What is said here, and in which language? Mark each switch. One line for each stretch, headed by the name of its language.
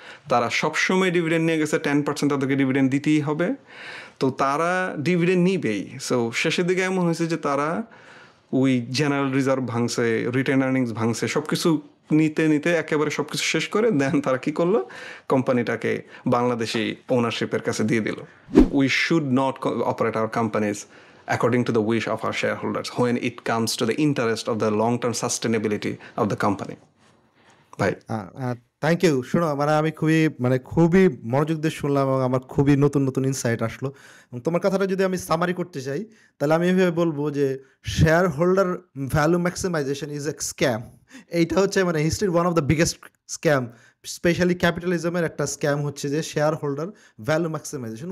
Bangla: তারা সবসময় ডিভিডেন্ড নিয়ে গেছে, 10% তাদেরকে ডিভিডেন্ড দিতেই হবে, তো তারা ডিভিডেন্ড নিবেই। সো শেষের দিকে এমন হয়েছে যে তারা ওই জেনারেল রিজার্ভ ভাঙছে, রিটেন আর্নিংস ভাঙছে, সব কিছু নিতে নিতে একেবারে সব কিছু শেষ করে দেন তারা কী করলো, কোম্পানিটাকে বাংলাদেশি ওনারশিপের কাছে দিয়ে দিল।
English: We should not operate our companies according to the wish of our shareholders when it comes to the interest of the long-term sustainability of the company.
Bangla: ভাই
English: Thank you.
Bangla: শোনো, মানে আমি খুবই মনোযোগ দিয়ে শুনলাম এবং আমার খুবই নতুন ইনসাইট আসলো। এবং তোমার কথাটা যদি আমি সামারি করতে চাই, তাহলে আমি এভাবে বলবো যে
English: Shareholder value maximization is a scam.
Bangla: এইটা হচ্ছে মানে হিস্ট্রির
English: one of the biggest scam,
Bangla: specially ক্যাপিটালিজমের একটা স্ক্যাম হচ্ছে যে শেয়ার হোল্ডার ভ্যালু ম্যাক্সিমাইজেশন।